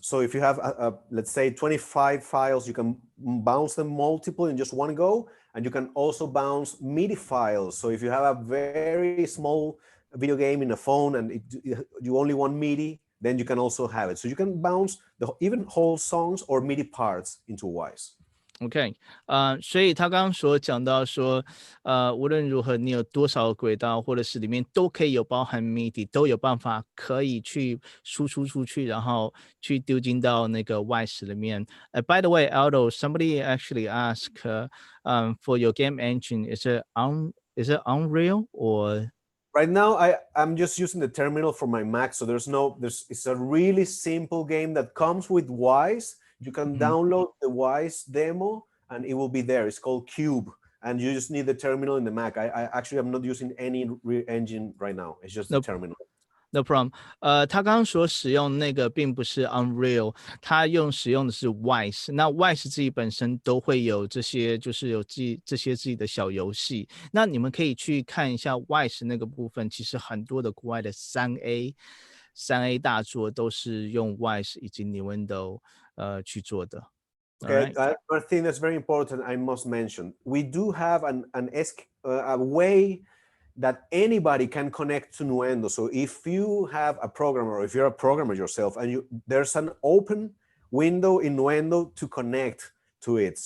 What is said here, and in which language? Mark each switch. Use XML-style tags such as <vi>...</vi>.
<en>So if you have, let's say 25 files, you can bounce them multiple in just one go. And you can also bounce MIDI files. So if you have a very small video game in a phone and you only want MIDI, then you can also have it. So you can bounce even whole songs or MIDI parts into Wise.</en> <zh>OK， 所以他刚刚所讲到说，无论如何你有多少轨道，或者是里面都可以有包含 MIDI， 都有办法可以去输出出去，然后去丢进到那个 Wise 里面。</zh> <en>By the way, Aldo, somebody actually asked, for your game engine, is it Unreal or? Right now, I'm just using the terminal for my Mac, so it's a really simple game that comes with Wise. You can download the Wise demo and it will be there. It's called Cube, and you just need the terminal in the Mac. I actually am not using any engine right now. It's just the terminal. No problem.</en> <zh>他刚刚所使用那个并不是 Unreal， 他使用的是 Wise。那 Wise 自己本身都会有这些，就是有这些自己的小游戏。那你们可以去看一下 Wise 那个部分，其实很多的国外的3A 大作都是用 Wise 以及 Nuendo 去做的。</zh> <en>Okay, one thing that's very important I must mention. We do have a way that anybody can connect to Nuendo. So if you have a programmer, or if you're a programmer yourself, and there's an open window in Nuendo to connect to it.</en>